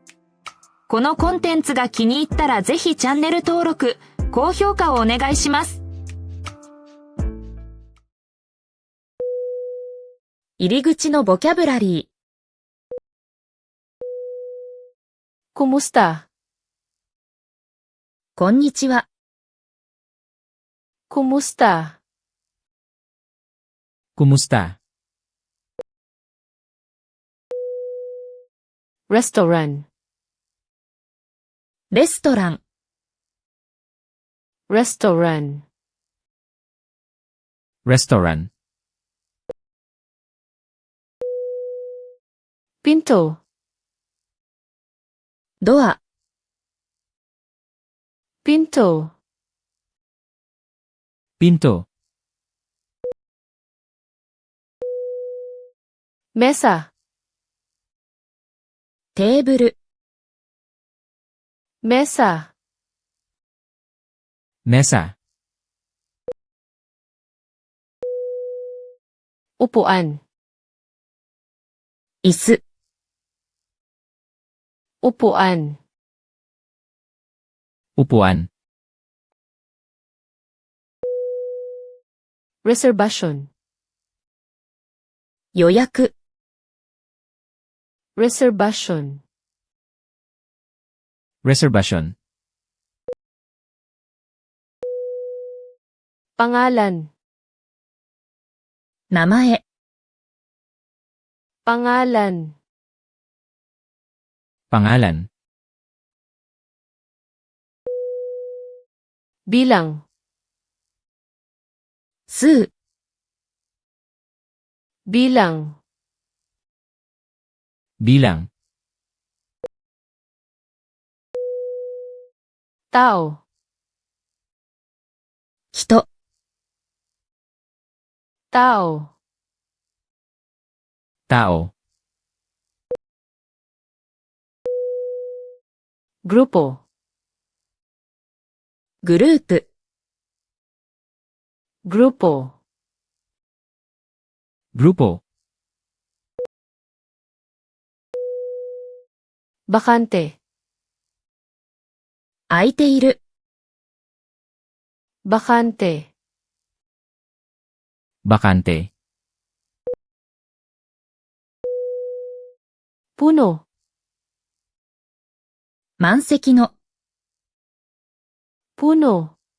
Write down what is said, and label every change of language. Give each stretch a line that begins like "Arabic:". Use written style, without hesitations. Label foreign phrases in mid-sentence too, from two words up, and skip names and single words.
Japanese: このコンテンツが気に入ったらぜひチャンネル登録、高評価をお願いします。入り口のボキャブラリー。
Filipino: Kumusta?
Japanese: こんにちは。
Filipino: Kumusta? Kumusta? Restaurant.
Japanese: レストラン。
Filipino: Restaurant. Restaurant. Pinto.
Japanese: ドア。
Filipino: Pinto. Pinto. Mesa.
Japanese: テーブル。
Filipino: Mesa. Mesa. Upuan.
Japanese: 椅子。
Filipino: Upuan. Upuan. Reservation.
Japanese: 予約。
Filipino: Reservation. Reservation. Pangalan.
Japanese: 名前。
Filipino: Pangalan. Pangalan. Bilang.
Japanese: 数。
Filipino: Bilang. Bilang. Tao.
Japanese: 人。
Filipino: Tao. Tao. Grupo.
Japanese: グループ。
Filipino: Grupo. Grupo. Bakante.
Japanese: 空いている。
Filipino: Bakante. Bakante. Puno.
Japanese: 満席の。
Filipino: Puno.